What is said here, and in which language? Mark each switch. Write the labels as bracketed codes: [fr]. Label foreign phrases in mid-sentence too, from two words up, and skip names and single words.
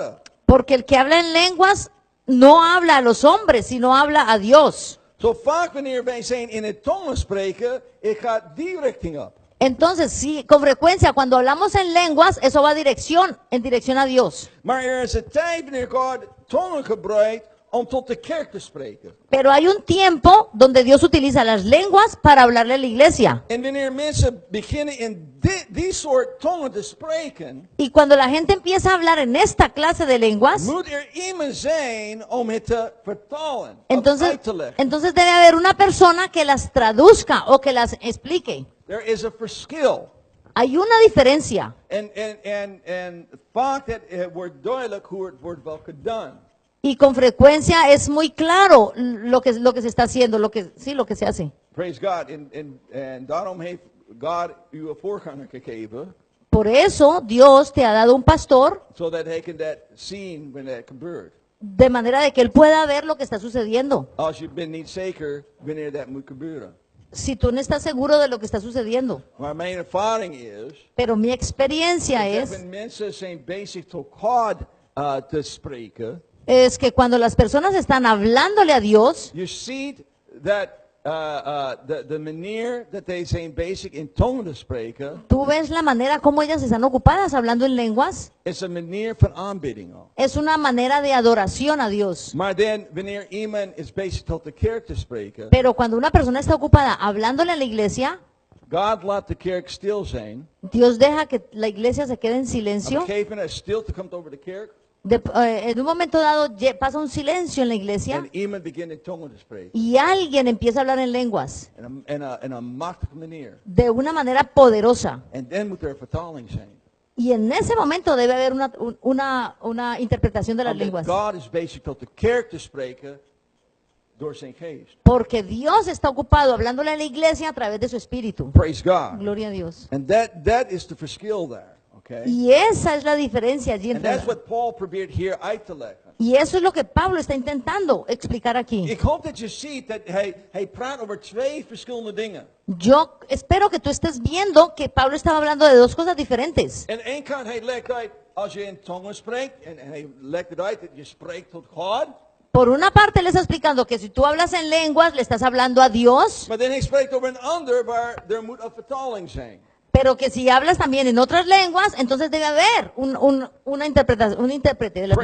[es] Porque el que habla en lenguas no habla a los hombres, sino habla a Dios. [nl] Zo vaak wanneer wij zijn in het tongen spreken, ik ga die richting op. [es] Entonces, sí, con frecuencia, cuando hablamos en lenguas, eso va en dirección a Dios. [nl] Maar er is een tijd wanneer God tongen gebruikt om tot de kerk te spreken. [es] Pero hay un tiempo donde Dios utiliza las lenguas para hablarle a la iglesia. [nl] En wanneer mensen beginnen in die soort tongen te spreken, [es] Y cuando la gente empieza a hablar en esta clase de lenguas, [nl] moet er iemand zijn om het te vertalen, of uit te leggen. [es] entonces debe haber una persona que las traduzca o que las explique. [nl] Er is een verschil. [es] Hay una diferencia. [nl] En vaak wordt duidelijk hoe het wordt wel gedaan. [es] Y con frecuencia es muy claro lo que se está haciendo, lo que se hace. [en] Praise God. [nl] En daarom heeft God u een voorganger gegeven, [es] Por eso Dios te ha dado un pastor [nl] zodat hij kan dat zien wanneer dat gebeurt. [es] de manera de que él pueda ver lo que está sucediendo. [nl] Als je bent niet zeker wanneer dat moet gebeuren. [es] Si tú no estás seguro de lo que está sucediendo. [nl] Maar mijn ervaring is, [es] Pero mi experiencia [nl] dat [es] es [nl] wanneer mensen zijn bezig tot God te spreken, [es] que cuando las personas están hablándole a Dios, [nl] je ziet dat de manier dat zij zijn bezig in tongen te spreken, [es] tú ves la manera como ellas están ocupadas hablando en lenguas. [nl] is een manier van aanbidding al. [es] Es una manera de adoración a Dios. [nl] Maar dan, wanneer iemand is bezig tot de kerk te spreken, [es] Pero cuando una persona está ocupada hablándole a la iglesia, [nl] God laat de kerk stil zijn. [es] Dios deja que la iglesia se quede en [nl] Op een [es] silencio. [nl] gegeven moment, stilte komt over de kerk. [es] En un momento dado pasa un silencio en la iglesia [nl] En iemand begint in tongen te spreken. [es] y alguien empieza a hablar en lenguas [nl] In een machtige manier. [es] de una manera poderosa. [nl] En dan moet er vertaling zijn. [es] Y en ese momento debe haber una interpretación de las [nl] Omdat [es] lenguas. [nl] God is bezig tot de kerk te spreken door zijn geest. [es] Porque Dios está ocupado hablándole a la iglesia a través de su espíritu. [en] Praise God. [es] Gloria a Dios. [en] And that is the verschil there. Okay? [es] Y esa es la diferencia allí [en] And that's [es] entre. [nl] what Paul probeert hier uit te leggen. [es] Y eso es lo que Pablo está intentando explicar aquí. [nl] Ik hoop dat je ziet dat hij praat over twee verschillende dingen. [es] Yo espero que tú estés viendo que Pablo estaba hablando de dos cosas diferentes. [nl] En één kant, hij legt uit, als je in tongen spreekt, en hij legt het uit dat je spreekt tot God. [es] Por una parte, él está explicando que si tú hablas en lenguas, le estás hablando a Dios, [nl] Maar dan hij spreekt over een ander waar er moet een vertaling zijn. [es] pero que si hablas también en otras lenguas, entonces debe haber una interpretación, un intérprete de las